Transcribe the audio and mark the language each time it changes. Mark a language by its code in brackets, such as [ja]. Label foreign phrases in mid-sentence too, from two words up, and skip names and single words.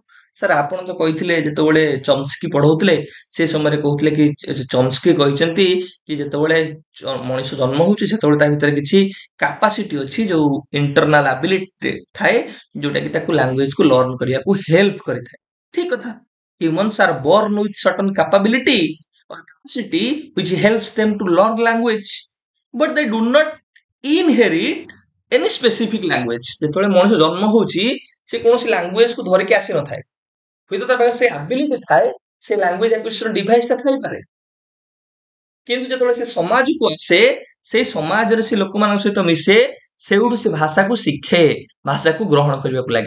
[or] ସାର୍ ଆପଣ ତ କହିଥିଲେ ଯେତେବେଳେ ଚମ୍ସ୍କି ପଢଉଥିଲେ, ସେ ସମୟରେ କହୁଥିଲେ କି ଚମ୍ସ୍କି କହିଛନ୍ତି କି ଯେତେବେଳେ ମଣିଷ ଜନ୍ମ ହଉଛି ସେତେବେଳେ ତା ଭିତରେ କିଛି କାପାସିଟି ଅଛି, ଯୋଉ [en] internal ability [or] ଥାଏ, ଯୋଉଟା କି ତାକୁ ଲାଙ୍ଗୁଏଜ କୁ ଲର୍ନ କରିବାକୁ ହେଲ୍ପ କରିଥାଏ। ଠିକ କଥା। [en] Humans are born with certain capability or capacity which helps them to learn language, but they do not inherit any specific language। [or] ଯେତେବେଳେ ମଣିଷ ଜନ୍ମ ହଉଛି ସେ କୌଣସି ଲାଙ୍ଗୁଏଜ କୁ ଧରିକି ଆସିନଥାଏ। ହୁଏତ ତା ପାଖରେ ସେ ଆବିଲିଟି ଥାଏ, ସେ [en] language acquisition device [or] ଟା ଥାଇପାରେ, କିନ୍ତୁ ଯେତେବେଳେ ସେ ସମାଜକୁ ଆସେ, ସେଇ ସମାଜରେ ସେ ଲୋକମାନଙ୍କ ସହିତ ମିଶେ, ସେଇଠୁ ସେ ଭାଷାକୁ ଶିଖେ, ଭାଷାକୁ ଗ୍ରହଣ କରିବାକୁ ଲାଗେ।